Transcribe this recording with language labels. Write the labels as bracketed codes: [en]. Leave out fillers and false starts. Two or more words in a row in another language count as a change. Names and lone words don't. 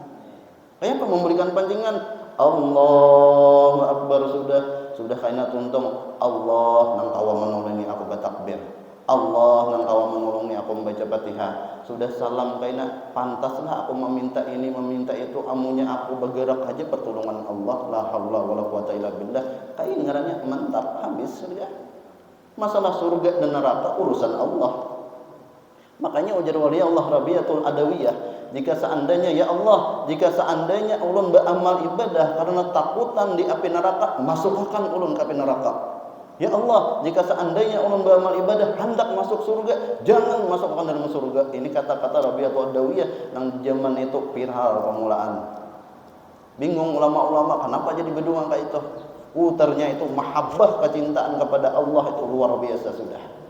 [bjn] Kenapa memberikan pancingan? [ar] Allahu Akbar, [bjn] sudah kaina tuntung Allah nang kawa menolongi aku bertakbir. Allah nang kawa menolongi aku membaca Fatihah. Sudah salam kaina, pantaslah aku meminta ini meminta itu, amunya aku bergerak aja pertolongan Allah. [ar] La haula wala quwata illa billah. [bjn] Kain ngarannya mantap habis sudah. Masalah surga dan neraka urusan Allah. Makanya ujar wali Allah Rabiatul Adawiyah, jika seandainya [ar] ya Allah, [bjn] jika seandainya ulun beramal ibadah karena takutan di api neraka, masukkan ulun ke api neraka. [ar] Ya Allah, [bjn] jika seandainya ulun beramal ibadah hendak masuk surga, jangan masukkan dalam surga. [id] Ini kata-kata Rabiatul Adawiyah yang zaman itu viral permulaan. [bjn] Bingung ulama-ulama kenapa jadi bedungan kayak itu. Ternyata itu mahabbah, kecintaan kepada Allah itu luar biasa sudah.